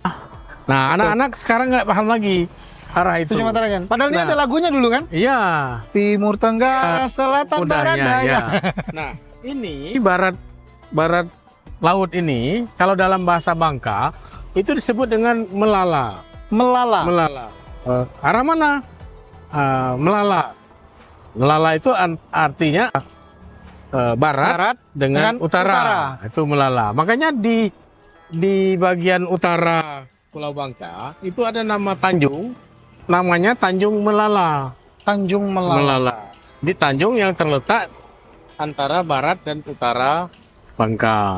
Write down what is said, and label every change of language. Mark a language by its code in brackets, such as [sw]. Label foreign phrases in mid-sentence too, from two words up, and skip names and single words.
[id] Nah, anak-anak sekarang nggak paham lagi arah itu. Tujuh mata kan. Padahal ini Nah. ada lagunya dulu kan? Iya, Timur, Tenggara, Selatan, Barat, mudahnya Daya. ya. Nah, ini barat laut ini kalau dalam bahasa Bangka itu disebut dengan melala. Melala. Melala. Arah mana? Melala. Melala itu artinya barat, Barat dengan dengan utara. utara. Itu melala. Makanya di bagian utara Pulau Bangka itu ada nama Tanjung, namanya Tanjung Melala. Tanjung Melala. Melala. Di Tanjung yang terletak antara barat dan utara Bangka.